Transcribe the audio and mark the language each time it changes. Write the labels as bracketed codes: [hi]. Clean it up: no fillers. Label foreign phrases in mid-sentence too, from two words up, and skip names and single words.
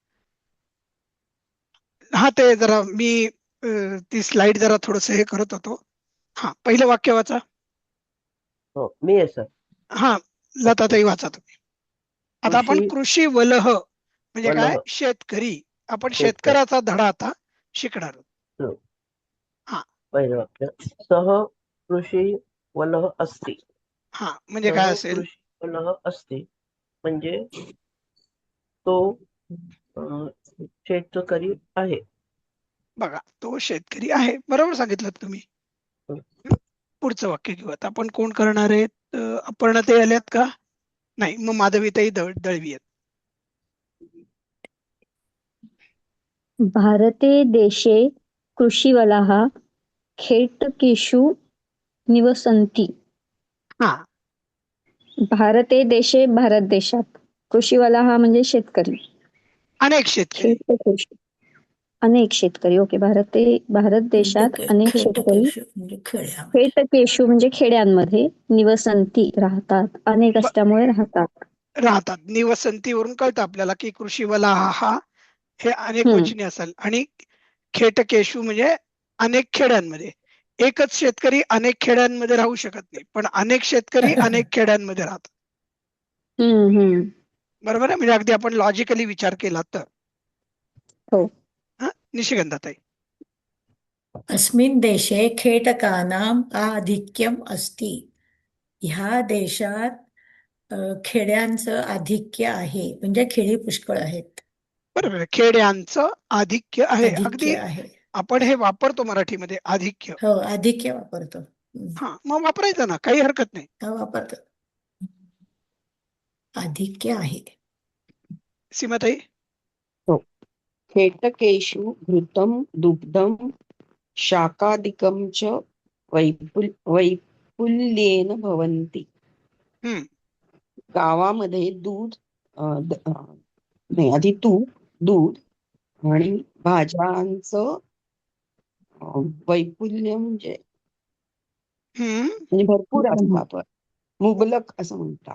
[mr] हा, ते जरा मी ती स्लाइड जरा थोडस हे करत होतो. हा, पहिलं वाक्य वाचा. हो, मी आहे सर. हा, लताताई वाचा तुम्ही. आता आपण [sa] कृषी वलह [mr] म्हणजे काय? वलह. शेतकरी. आपण शेतकरी. शेतकऱ्याचा धडा आता शिकणार आहोत. हो. हा. पहिलं वाक्य, [sa] सह कृषी वलह अस्ति. [mr] हा म्हणजे काय सह असेल? [sa] कृषी वलह अस्ति [mr] म्हणजे तो शेतकरी आहे. बघा, तो शेतकरी आहे, बरोबर सांगितलं तुम्ही. पुढचं वाक्य घेऊ आता आपण. कोण करणार आहेत? अपर्णाताई आल्यात का? नाही, मग माधवीताई दळवी आहेत. [sa] भारते देशे कृषिवलाः खेटकेषु निवसन्ति. [mr] हा, [sa] भारते देशे [mr] भारत देशात. कृषिवलाः म्हणजे शेतकरी. अनेक शेतकरी. खेटकेषु अनेक शेतकरी. ओके. भारत देशात अनेक शेतकरी खेटकेषु म्हणजे खेड्यामध्ये. खेटकेषु म्हणजे खेड्यांमध्ये निवसन्ति राहतात. अनेक असल्यामुळे राहतात. निवसंतीवरून कळतं आपल्याला की [sa] कृषी वलाहा [mr] हा हे अनेक वचनी असेल. आणि खेटकेशू म्हणजे अनेक खेड्यांमध्ये. एकच शेतकरी अनेक खेड्यांमध्ये राहू शकत नाही, पण अनेक शेतकरी अनेक खेड्यांमध्ये राहतात. बरोबर आहे? म्हणजे अगदी आपण लॉजिकली विचार केला तर. हो. निशिगंधाताई. [sa] अस्मिन् देशे खेटकानाम् आधिक्यम अस्ति. [mr] ह्या देशात खेड्यांचं आधिक्य आहे, म्हणजे खेडी पुष्कळ आहेत. बरोबर आहे, खेड्यांचं आधिक्य आहे. अगदी आधिक्य आहे. आपण हे वापरतो मराठीमध्ये, आधिक्य. हो, आधिक्य वापरतो. हा, मग वापरायचं ना, काही हरकत नाही. वापरतो. आधिक्य आहे. सीमाताई. हो. [sa] खेटकेषु घृतं दुग्धं शाकादिकं च वैपुल्येन भवन्ति. [mr] गावामध्ये दूध नाही, आधी तूप, दूध आणि भाज्यांचं वैपुल्य म्हणजे भरपूर असतात, पण मुबलक असं म्हणतात.